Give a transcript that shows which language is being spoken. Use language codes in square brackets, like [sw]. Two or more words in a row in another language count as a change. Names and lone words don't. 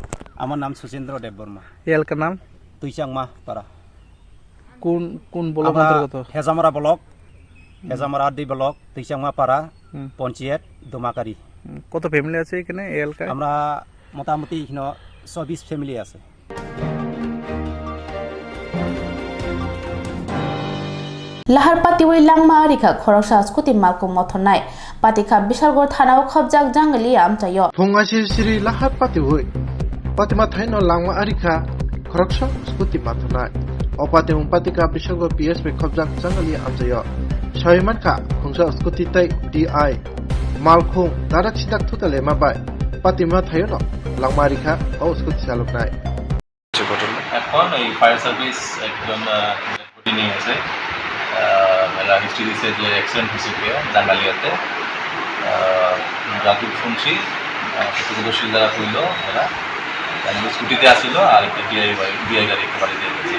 [bn] আমার নাম সুচেন্দ্র দেববর্মা। এলাকার নাম? তুইচাংমা পাড়া। কোন কোন ব্লক অন্তর্গত? হেজামারা ব্লক, হেজামারা 2 ব্লক, তুইচাংমা পাড়া পঞ্চায়েত দোমাকারি। কত ফ্যামিলি আছে এখানে এই এলাকায়? আমরা মোটামুটি এখানে 24 ফ্যামিলি আছে। [trp] লাহার পাতিওই লাংমা আরিখা খরকসা স্কুটি মার্কো মথনাই পাতিখা বিশালগড় থানাও খবজাক জাঙ্গলি আমচাইয় ফংা সিরি লাহার পাতিওই পাতিমা থাইনো লাংমা আরিখা খরকসা স্কুটি মাথনাই অপাতিম পাতিকা বিশালগড় পিএসপি খবজাক জাঙ্গলি আমচাইয় সয়মানকা খংসা স্কুটি তাই ডিআই মালখং দারাক সিদাক থুতালে মাবাই পাতিমা থাইনো লাংমা আরিখা ও স্কুটি চালকনাই [bn] এখন এই ফায়ার সার্ভিস একজন নিয়ে আছে মেলা হিস্ট্রি দিচ্ছে যে অ্যাক্সিডেন্ট হিসেবে জাঙ্গালিয়াতে যতটুকু শুনছি প্রত্যক্ষদর্শী যারা হইল এরা স্কুটিতে আসছিল আর একটা ডিআই গাড়ি একটা বাড়ি দিয়ে গেছে।